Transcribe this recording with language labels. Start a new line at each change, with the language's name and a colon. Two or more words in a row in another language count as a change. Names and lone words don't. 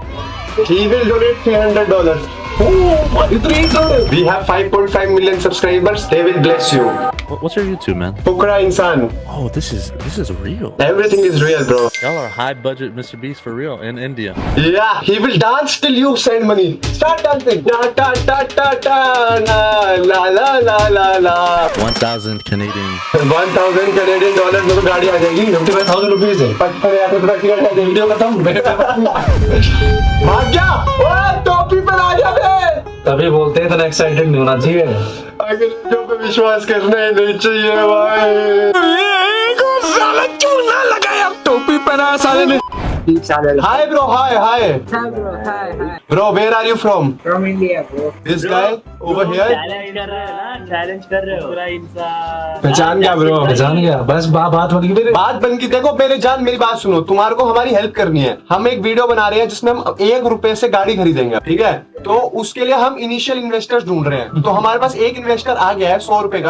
English: He will donate $300. Oh, $300. We have 5.5 million subscribers. They will bless you. What's your YouTube, man? Fukra Insan. Oh, this is real. Everything is real, bro. Y'all are high budget Mr. Beast for real in India. Yeah, he will dance till you send money. Start dancing. Ta ta ta ta ta na, la la la la la. 1,000 Canadian.
Hindi: 1,000
English: Canadian dollars
Hindi: में तो गाड़ी आ जाएगी। 55,000 रुपीज है। 55,000 रुपये वीडियो खत्म। भाग जा। ओए टोपी पर आ जा बे। तभी बोलते हैं तो एक्साइटेड नहीं होना चाहिए। अंग्रेजों पे विश्वास करना ही नहीं चाहिए भाई। साला चूना लगाया, टोपी पहना साले ने।
English: Hi bro, hi. Hi bro, hi. Bro, where are you from? From India, bro. This guy over here.
Hindi: चैलेंज कर रहे हो पूरा इंसान पहचान गया ब्रो, पहचान गया, बस बात बन गई। बात बन की। देखो मेरे जान, मेरी बात सुनो, तुम्हारे को हमारी हेल्प करनी है। हम एक वीडियो बना रहे हैं जिसमें हम 1 रुपए से गाड़ी खरीदेंगे, ठीक है? तो उसके लिए हम
English: initial investors
Hindi: ढूंढ रहे हैं। तो हमारे पास एक इन्वेस्टर आ गया है 100 रुपए का।